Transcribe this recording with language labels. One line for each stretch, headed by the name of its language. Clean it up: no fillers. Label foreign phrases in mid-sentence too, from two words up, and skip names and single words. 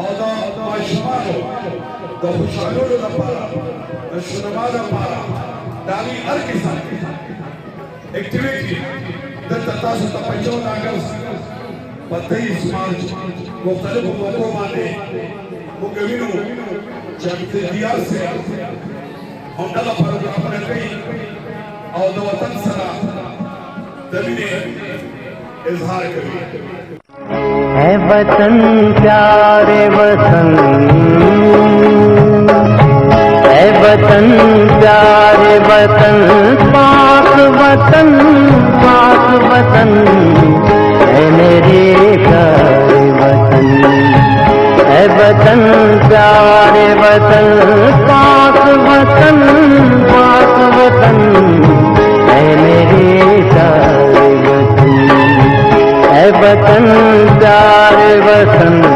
Pashto: د ماشومانو د خوشحالولو لپاره، د شنما لپاره د هغې هر قسم اکټیویټي دلته تاسو ته په 14 اګست په 23 مارچ مختلفو موقعو باندې موږ وینو چې امجد دیار صاحب همدغه پروګرامونه کوي او د وطن سره د مینې اظهار کوي.
Urdu: ہے وطن پیارے وطن، ہے وطن پیارے وطن، پاک وطن، پاک وطن، ہے میرے پیارے وطن، ہے وطن پیارے وطن، پاک وطن، پاک وطن، ہے میرے پیارے وطن، ہے وطن پیارے وطن.